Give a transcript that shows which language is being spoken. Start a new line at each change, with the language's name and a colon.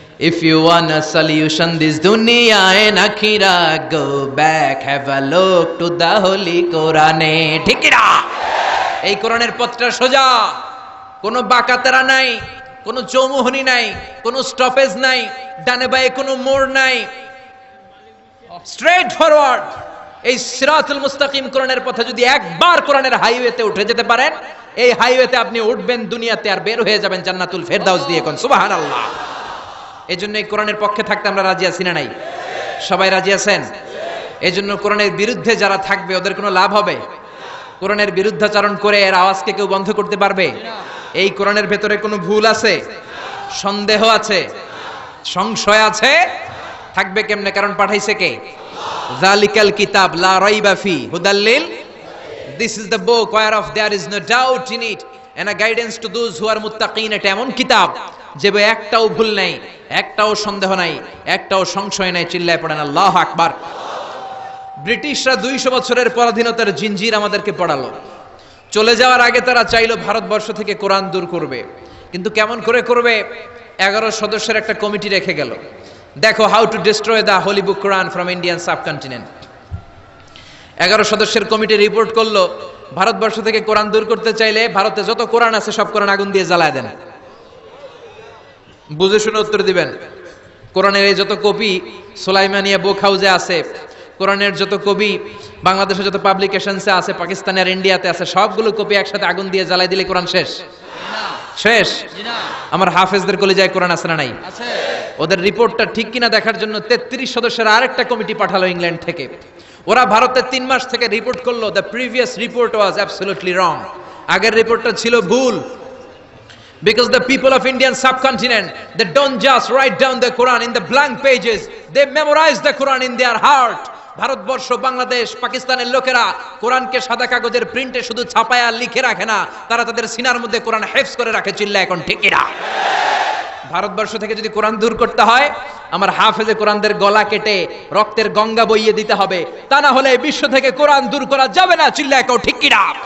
English: If you want a solution this dunya and akhirah, go back, have a look to the holy Quran.
Bangla: ঠিক না? এই কোরআনের পথটা সোজা, কোনো বাঁকাতেরা নাই, কোনো চৌমুহনী নাই, কোনো স্টপেজ নাই, ডানে বায়ে কোনো মোড় নাই, স্ট্রেট ফরওয়ার্ড। এই সিরাতুল মুস্তাকিম কোরআনের পথে যদি একবার কোরআনের হাইওয়েতে উঠে যেতে পারেন, এই হাইওয়েতে আপনি উঠবেন দুনিয়াতে আর বের হয়ে যাবেন জান্নাতুল ফেরদাউস দিয়ে। কোন সুবহানাল্লাহ। এই জন্য এই কোরআনের পক্ষে থাকতে আমরা রাজি আছি না নাই? সবাই রাজি আছেন? এই জন্য কোরআনের বিরুদ্ধে যারা থাকবে ওদের কোনো লাভ হবে? কোরআনের বিরুদ্ধাচরণ করে এর আওয়াজকে কেউ বন্ধ করতে পারবে? এই কোরআনের ভেতরে কোনো ভুল আছে, সন্দেহ আছে, সংশয় আছে? থাকবে কেমনে? কারণ পাঠাইছে কে?
Arabic: যালিকাল কিতাব লা রাইবা ফি হুদাল্লিল,
English: this is the book whereof there is no doubt in it and a guidance to those who are muttaqin।
Bangla: এটা এমন কিতাব যে একটাও ভুল নাই, একটাও সন্দেহ নাই, একটাও সংশয় নাই। চিল্লায় পড়েন আল্লাহু আকবার। ব্রিটিশরা 200 বছরের পরাধীনতার জিঞ্জির আমাদেরকে পড়ালো। চলে যাওয়ার আগে তারা চাইলো ভারতবর্ষ থেকে কোরআন দূর করবে, কিন্তু কেমন করে করবে? 11 সদস্যের একটা কমিটি রেখে গেল। দেখো,
English: How to destroy the holy book Quran from Indian subcontinent.
Bangla: 11 সদস্যের কমিটি রিপোর্ট করলো, ভারতবর্ষ থেকে কোরআন দূর করতে চাইলে ভারতে যত কোরআন আছে সব কোরআন আগুন দিয়ে জ্বালায় দেন। বুঝে শুনে উত্তর দিবেন। কোরআনের এই যত কপি সুলাইমানিয়া বুক হাউসে আছে, কোরআনের যত কপি বাংলাদেশে যত পাবলিকেশনসে আছে, পাকিস্তানে আর ইন্ডিয়াতে আছে, সবগুলো কপি একসাথে আগুন দিয়ে জ্বালাই দিলে কোরআন শেষ? শেষ? আমার হাফেজদের কলিজায় কোরআন আছে না নাই? আছে। ওদের রিপোর্টটা ঠিক কিনা দেখার জন্য 33 সদস্যের আরেকটা কমিটি পাঠালো ইংল্যান্ড থেকে। ওরা ভারতে 3 মাস থেকে রিপোর্ট করলো,
English: The previous report was absolutely wrong.
Bangla: আগের রিপোর্টটা ছিল ভুল।
English: Because the people of Indian subcontinent, they don't just write down the Quran in the blank pages, they memorize the Quran in their heart.
Bangla: Bharatvarsha, Bangladesh, পাকিস্তানের লোকেরা কোরআনকে সাদা কাগজের প্রিন্টে শুধু ছাপায়া লিখে রাখে না, তারা তাদের সিনার মধ্যে কোরআন হেফজ করে রাখে। চিল্লা এখন ঠিক কিনা? ভারতবর্ষ থেকে যদি কোরআন দূর করতে হয়, আমার হাফেজে কোরআনদের গলা কেটে রক্তের গঙ্গা বইয়ে দিতে হবে, তা না হলে বিশ্ব থেকে কোরআন দূর করা যাবে না। চিল্লা এখন ঠিক কিনা?